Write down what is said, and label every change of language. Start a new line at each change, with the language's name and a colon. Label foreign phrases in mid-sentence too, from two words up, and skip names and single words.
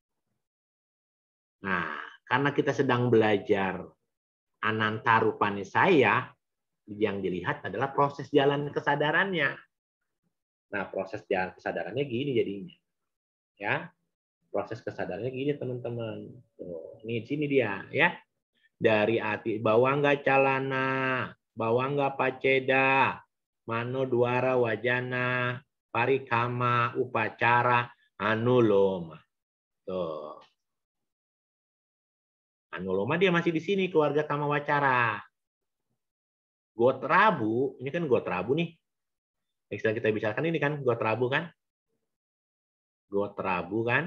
Indonesian: Nah, karena kita sedang belajar Anantarupanisaya, yang dilihat adalah proses jalan kesadarannya. Nah, proses jalan kesadarannya gini jadinya. Ya. Proses kesadarannya gini, teman-teman. Ini sini dia, ya. Dari
Pali: ati bawangga calana, bawangga paceda, mano duara wajana, parikama upacara anuloma.
Indonesian: Tuh. Anuloma dia masih di sini, keluarga
Pali: kama wacara.
Indonesian: Gotrabu, ini kan Gotrabu nih. Yang sedang kita bicarakan ini kan Gotrabu kan? Gotrabu kan?